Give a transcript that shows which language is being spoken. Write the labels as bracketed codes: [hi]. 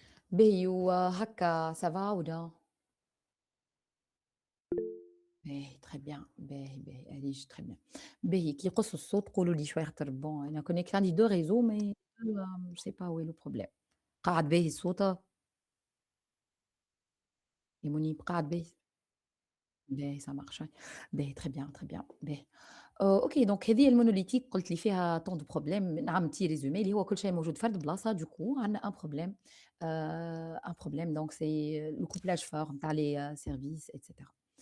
[ar] باهي وهكا [fr] ça va [ar] ولا؟ باهي [fr] très bien. [ar] باهي علاش [fr] très bien. [ar] باهي كي يقص الصوت قولوا لي شوية خاطر [fr] bon [ar] أنا connecté عندي 2 réseaux [fr] mais je sais pas où est le problème. [ar] قاعد باهي الصوت؟ يا منيب قاعد باهي؟ باهي [fr] ça marche. [ar] باهي [fr] très bien, très bien. [ar] باهي. أوكي دونك هذه المونوليتيك قُلت لي فيها [fr] tant de problèmes. [ar] نعم [fr] petit résumé [ar] اللي هو كل شيء موجود فرد بلاصة [fr] du coup [ar] عندنا [fr] un problème. Un problème donc c'est le couplage fort [ar] نتاع [fr] les services et cetera.